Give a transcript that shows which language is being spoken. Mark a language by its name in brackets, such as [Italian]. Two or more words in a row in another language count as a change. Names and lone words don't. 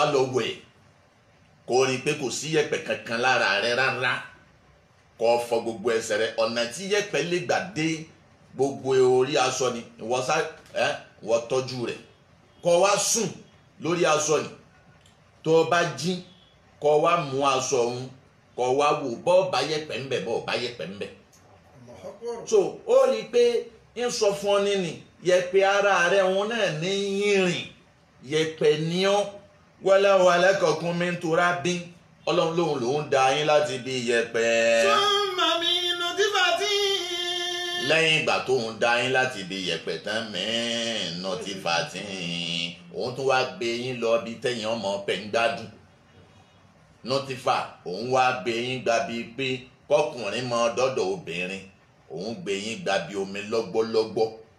[Yoruba] lọ wẹ̀ kó rí i pé kò sí yẹ̀pẹ̀ kankan lára rẹ rárá kó fọ gbogbo ẹsẹ̀ rẹ ọ̀nà tí yẹ̀pẹ̀ lè gbà dé gbogbo orí aṣọ ni ìwọ tọ́jú rẹ̀ kó wá sùn lórí aṣọ ni tó bá jí kó wá mú aṣọ ọ̀hún kó wá wò bọ́ọ̀ bá yẹ̀pẹ̀ ń bẹ̀ bọ́ọ̀ bá yẹ̀pẹ̀ ń bẹ̀. So ó rí i pé ń sọ fún ọ nínú yẹ̀pẹ̀ ara rẹ̀ wọn náà ní yìnrìn yẹ̀pẹ̀ ní ọ́ [Arabic] والله خلقكم من تراب. [Yoruba] Ọlọ́run lòun dá yín láti bí yẹ̀pẹ̀. [Arabic] ثم من نطفة. [Yoruba] Lẹ́yìn ìgbà tóun dá yín láti bí yẹ̀pẹ̀ tán [Arabic] من نطفة [Yoruba] òun tún wá gbé yín lọ bí tẹ̀yìn ọmọ pẹ̀ ń gbádùn. Nutfa òun wá gbé yín gba bíi pé kọkùnrin mọ dọ́dọ̀ obìnrin òun gbé yín gba bíi omi lọ́gbọ́lọ́gbọ́.